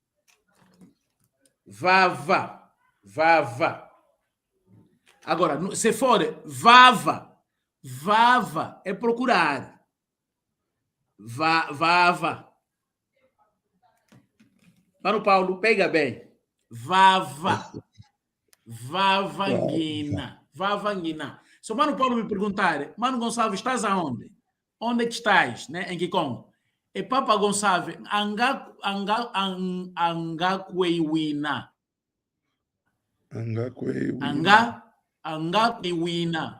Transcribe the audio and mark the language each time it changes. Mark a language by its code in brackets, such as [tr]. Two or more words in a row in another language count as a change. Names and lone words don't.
[kg] Vava. Vava. [pt] Agora, se for vava, vava é procurar. Vava. Mano Paulo, pega bem. [kg] Vava. Vavanguina. Vavanguina. [pt] Se o Mano Paulo me perguntar, Mano Gonçalves, estás aonde? Onde é que estás? Né? Em Kikongo? [kg] E Papa Gonçalves, Angakweiwina. Angakweiwina.